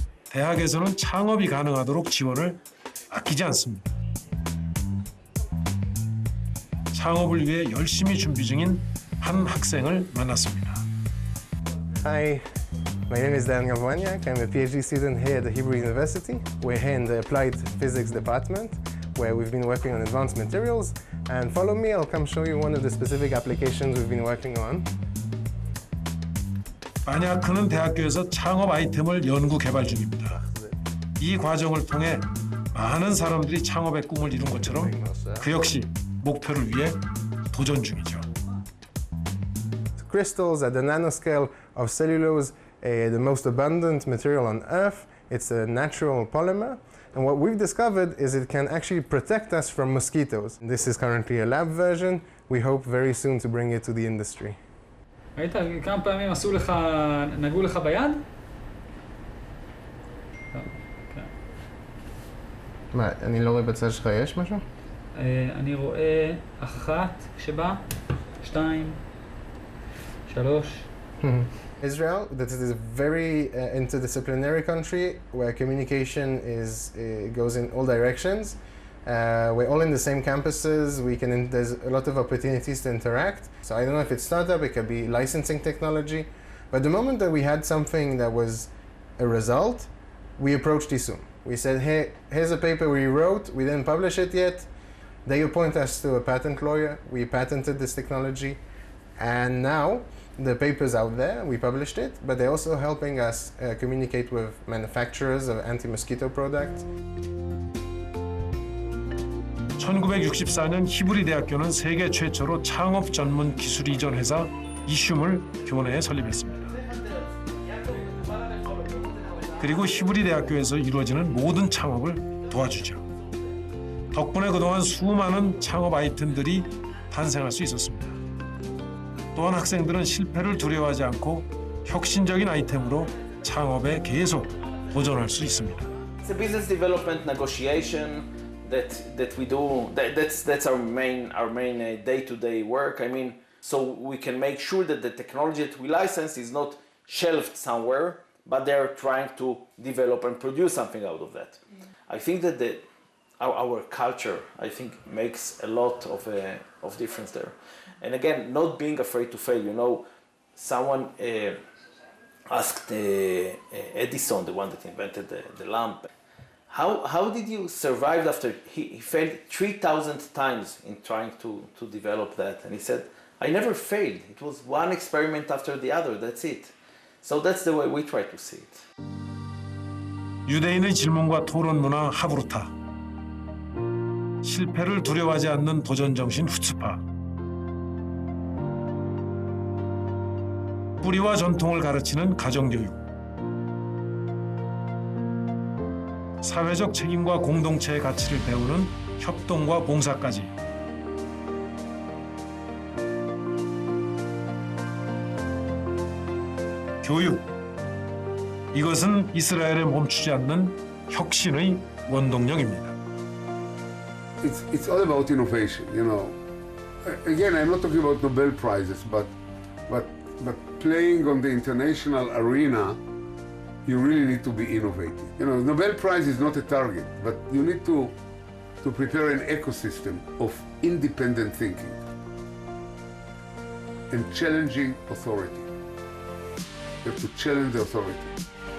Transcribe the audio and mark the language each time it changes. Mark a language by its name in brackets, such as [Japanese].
[Korean] 대학에서는 창업이 가능하도록 지원을 아끼지 않습니다. 창업을 위해 열심히 준비 중인 한 학생을 만났습니다. [English] Hi, my name is Daniel Waniak. I'm a PhD student here at the Hebrew University. We're here in the Applied Physics department, where we've been working on advanced materials. And follow me, I'll come show you one of the specific applications we've been working on. [Korean] 바냐크는 대학교에서 창업 아이템을 연구 개발 중입니다. 이 과정을 통해 많은 사람들이 창업의 꿈을 이룬 것처럼 그 역시 목표를 위해 도전 중이죠. [English] Crystals at the nanoscale of cellulose, the most abundant material on Earth. It's a natural polymer. And what we've discovered is it can actually protect us from mosquitoes. This is currently a lab version. We hope very soon to bring it to the industry. [Hebrew] ראית כמה פעמים עשו לך, נגעו לך ביד? מה, אני לא רואה בצד שלך, יש משהו? אני רואה 1 שבא, 2, 3. [English] Israel, that is a very interdisciplinary country where communication goes in all directions. We're all in the same campuses. There's a lot of opportunities to interact. So I don't know if it's startup, it could be licensing technology. But the moment that we had something that was a result, we approached Isum. We said, hey, here's a paper we wrote. We didn't publish it yet. They appoint us to a patent lawyer. We patented this technology. And now the paper's out there. We published it. But they're also helping us communicate with manufacturers of anti-mosquito products. [Korean] 1964년 히브리 대학교는 세계 최초로 창업 전문 기술 이전 회사 이슌을 교내에 설립했습니다. 그리고 히브리 대학교에서 이루어지는 모든 창업을 도와주죠. 덕분에 그동안 수많은 창업 아이템들이 탄생할 수 있었습니다. 또한 학생들은 실패를 두려워하지 않고 혁신적인 아이템으로 창업에 계속 도전할 수 있습니다. [English] It's a business development negotiation that we do. That's our main day-to-day work. I mean, so we can make sure that the technology that we license is not shelved somewhere, but they're trying to develop and produce something out of that. I think that our culture, I think, makes a lot of difference there. And again, not being afraid to fail. You know, someone asked Edison, the one that invented the lamp, how did you survive after he failed 3,000 times in trying to develop that? And he said, I never failed. It was one experiment after the other. That's it. So that's the way we try to see it. [Korean] 유대인의 질문과 토론 문화 하브루타. 실패를 두려워하지 않는 도전 정신 후츠파. 뿌리와 전통을 가르치는 가정교육. 사회적 책임과 공동체의 가치를 배우는 협동과 봉사까지. 교육. 이것은 이스라엘에 멈추지 않는 혁신의 원동력입니다. [English] It's all about innovation, you know. Again, I'm not talking about Nobel Prizes, but playing on the international arena, you really need to be innovative. You know, Nobel Prize is not a target, but you need to prepare an ecosystem of independent thinking and challenging authority. You have to challenge the authority.